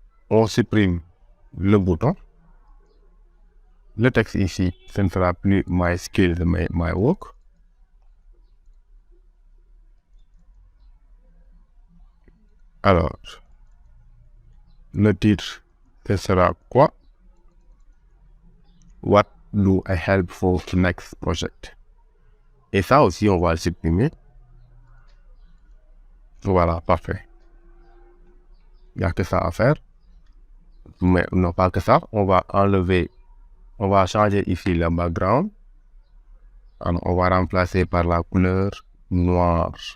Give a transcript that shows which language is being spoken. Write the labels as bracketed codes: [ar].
[fr] On supprime le bouton. Le texte ici, ce ne sera plus my skills, mais my work. Alors, le titre, ce sera quoi? [en] What do I help for the next project? [fr] Et ça aussi, on va le supprimer. Voilà, parfait. Il n'y a que ça à faire. Mais non pas que ça. On va enlever, on va changer ici le background. Alors, on va remplacer par la couleur noire.